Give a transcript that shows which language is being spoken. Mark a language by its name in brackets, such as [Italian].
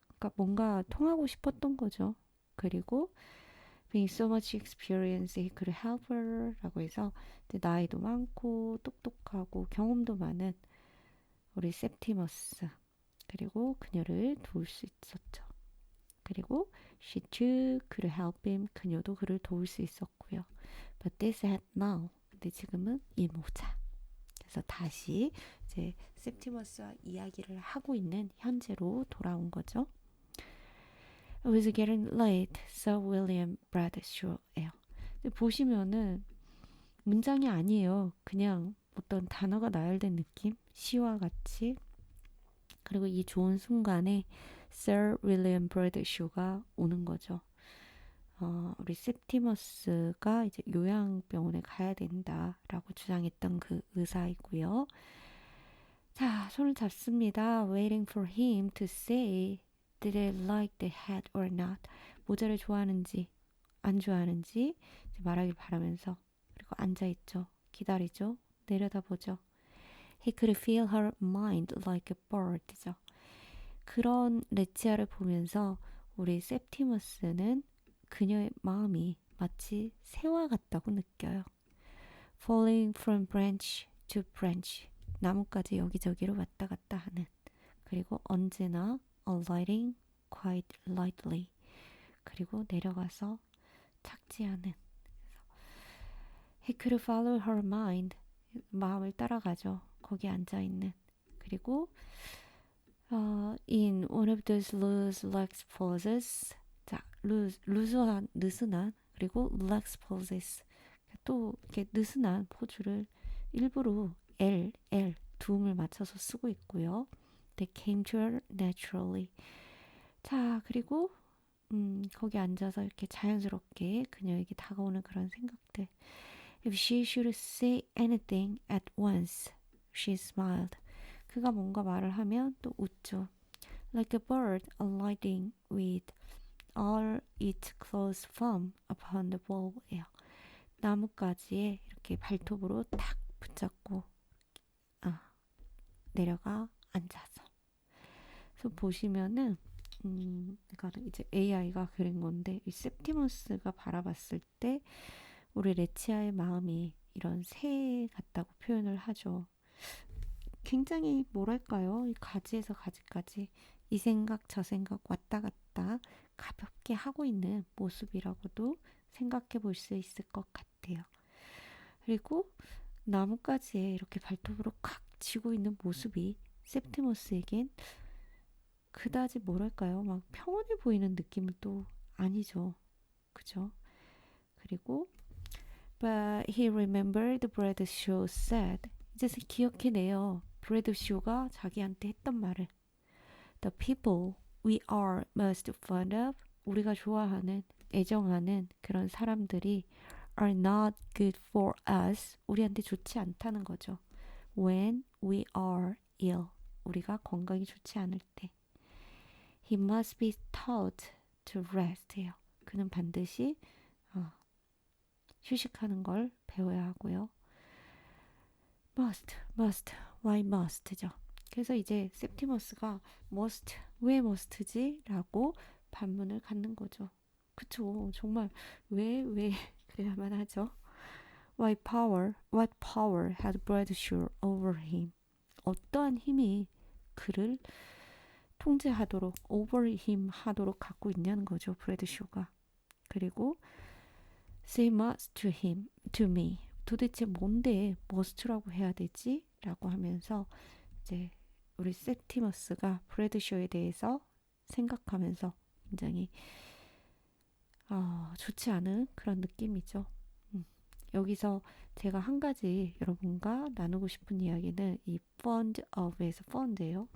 [Korean] 그러니까 뭔가 통하고 싶었던 거죠. 그리고 [English] being so much experience he could help her [Korean] 라고 해서 나이도 많고 똑똑하고 경험도 많은 우리 septimus 그리고 그녀를 도울 수 있었죠. 그리고 [English] she too could help him [Korean] 그녀도 그를 도울 수 있었고요. [English] But this had now [Korean] 근데 지금은 이 모자 그래서 다시 이제 septimus와 이야기를 하고 있는 현재로 돌아온 거죠. [English] It was getting late, so William Bradshaw예요. [Korean] 보시면은 문장이 아니에요. 그냥 어떤 단어가 나열된 느낌? 시와 같이. 그리고 이 좋은 순간에 Sir William Bradshaw가 오는 거죠. 우리 septimus가 이제 요양병원에 가야 된다라고 주장했던 그 의사이고요. 자, 손을 잡습니다. [English] Waiting for him to say did I like the hat or not. [Korean] 모자를 좋아하는지 안 좋아하는지 말하길 바라면서 그리고 앉아있죠. 기다리죠. 내려다보죠. [English] He could feel her mind like a bird죠. [Korean] 그런 레치아를 보면서 우리 septimus는 그녀의 마음이 마치 새와 같다고 느껴요. [English] Falling from branch to branch [Korean] 나뭇가지 여기저기로 왔다 갔다 하는 그리고 언제나 [English] alighting quite lightly [Korean] 그리고 내려가서 착지하는 [English] He could follow her mind [Korean] 마음을 따라가죠. 거기 앉아있는 그리고 [English] in one of those loose legs poses [Korean] 자, 루즈한 느슨한 그리고 [English] relax poses [Korean] 또 이렇게 느슨한 포즈를 일부러 L 두음을 맞춰서 쓰고 있고요. [English] They came to her naturally. [Korean] 자, 그리고 거기 앉아서 이렇게 자연스럽게 그녀에게 다가오는 그런 생각들. [English] If she should say anything at once, she smiled. [Korean] 그가 뭔가 말을 하면 또 웃죠. [English] Like a bird alighting with all its claws firm upon the bough. [Korean] 나뭇가지에 이렇게 발톱으로 탁 붙잡고 내려가 앉아서. 그래서 보시면은 이거는 이제 AI가 그린 건데 이 septimus가 바라봤을 때 우리 레치아의 마음이 이런 새 같다고 표현을 하죠. 굉장히 뭐랄까요? 이 가지에서 가지까지 이 생각 저 생각 왔다 갔다 가볍게 하고 있는 모습이라고도 생각해 볼 수 있을 것 같아요. 그리고 나뭇가지에 이렇게 발톱으로 칵 쥐고 있는 모습이 septimus에겐 그다지 뭐랄까요? 막 평온해 보이는 느낌은 또 아니죠. 그죠? 그리고 [English] But he remembered Brad Shaw said. [Korean] 이제 기억해내요. 브래드 쇼가 자기한테 했던 말을. [English] The people we are most fond of, [Korean] 우리가 좋아하는, 애정하는 그런 사람들이 [English] are not good for us, [Korean] 우리한테 좋지 않다는 거죠. [English] When we are ill, [Korean] 우리가 건강이 좋지 않을 때. [English] He must be taught to rest해요. [Korean] 그는 반드시 어, 휴식하는 걸 배워야 하고요. must, [English] why must [Korean] 죠. 그래서 이제 septimus가 must, 왜 must지? 라고 반문을 갖는 거죠. 그쵸. 정말 왜 그래야만 하죠. [English] What power had Bradshaw over him? [Korean] 어떠한 힘이 그를 통제하도록, [English] over him [Korean] 하도록 갖고 있냐는 거죠. 브래드쇼가. 그리고 [English] say must to him, to me. [Korean] 도대체 뭔데 must라고 해야 되지? 라고 하면서 이제 우리 셉티머스가 브래드쇼에 대해서 생각하면서 굉장히 좋지 않은 그런 느낌이죠. 여기서 제가 한 가지 여러분과 나누고 싶은 이야기는 이 fond of에서 fund예요.